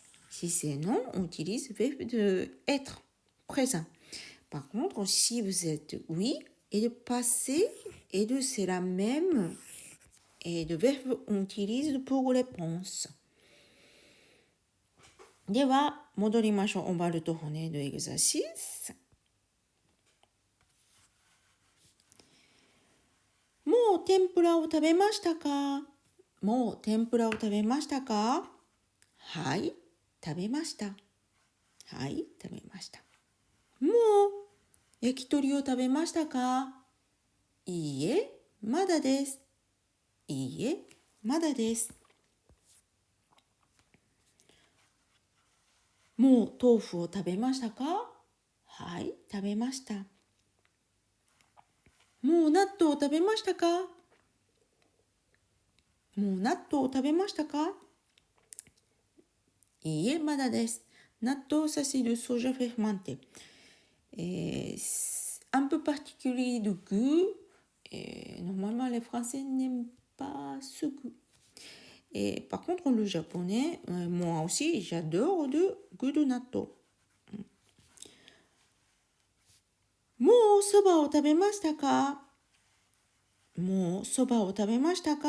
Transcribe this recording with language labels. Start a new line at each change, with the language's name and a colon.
French: Si c'est non, on utilise verbe de être, présent. Par contre, si vous êtes oui, et le passé et le c'est la même. Et le verbe on utilise pour réponse.
Japanese: では、戻りましょう。
French: On va le tourner de l'exercice.
Japanese: もう天ぷらを食べましたか？もう天ぷらを食べましたか？はい、食べました。はい、食べました。もう焼き鳥を食べましたか？いいえ、まだです。いいえ、まだです。もう豆腐を食べましたか？はい、食べました。もう納豆を食べましたか？もう納豆を食べましたか？いいえ、まだです。
French: 納豆、ça c'est le soja fermenté. Un peu particulier de goût. Normalement, les Français n'aiment pas ce goût. Et par contre, le japonais, moi aussi, j'adore le goût de natto.
Japanese: もうそばを食べましたか？もうそばを食べましたか？